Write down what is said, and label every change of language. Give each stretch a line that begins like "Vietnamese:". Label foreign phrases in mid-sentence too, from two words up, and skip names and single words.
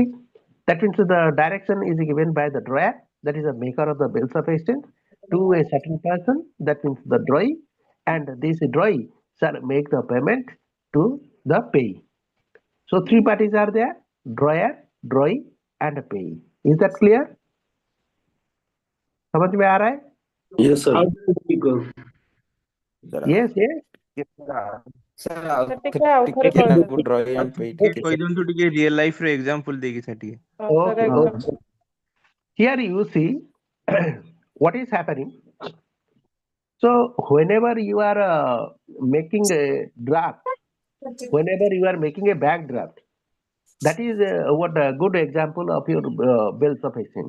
English: That means the direction is given by the drawer, that is the maker of the bills of exchange, to a certain person, that means the drawee, and this drawee shall make the payment to the payee. So three parties are there: drawer, drawee, and a payee. Is that clear?
Hindi: समझ में आ रहा है?
English: Yes, sir. Yes, yes. Sir,
Odia: ଟିକେ ଆଉ ଥରେ ଟିକେ କହିଦିଅନ୍ତୁ।
English: ନାକୁ drawing and pay
Odia: ଟିକେ ଟିକେ, sir. କହିଦିଅନ୍ତୁ ଟିକେ
English: real life
Odia: ର ଏକ୍ସାମ୍ପଲ ଦେଇକି ସାର୍ ଟିକେ।
English: Okay, okay. Here you see what is happening. So whenever you are making a draft, whenever you are making a back draft, that is what a good example of your bills of exchange.